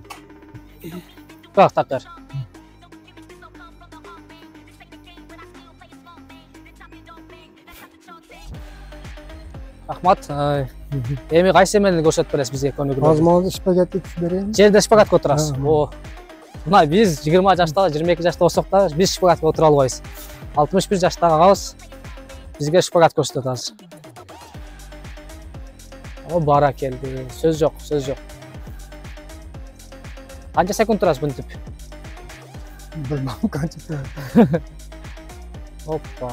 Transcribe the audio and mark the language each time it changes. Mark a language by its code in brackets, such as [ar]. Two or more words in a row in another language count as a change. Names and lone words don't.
[ky] Так, тактар. Рахмат. Эми кайсы эмени көрсөтүп бересиз бизге көнүгүү? Азыр шпагатты түшүп берейин. Жерде шпагатка отурасыз. Мына биз 20 жаштагы, 22 жашта болсок да биз шпагатка отура албайбыз. 61 жаштагы агабыз [uz] Bizga shpagat ko'rsatadi hozir. O barakeldi. Söz yo'q, söz yo'q. Qancha sekund turasiz buni deb? Bilmem qancha turadi. Hoppa.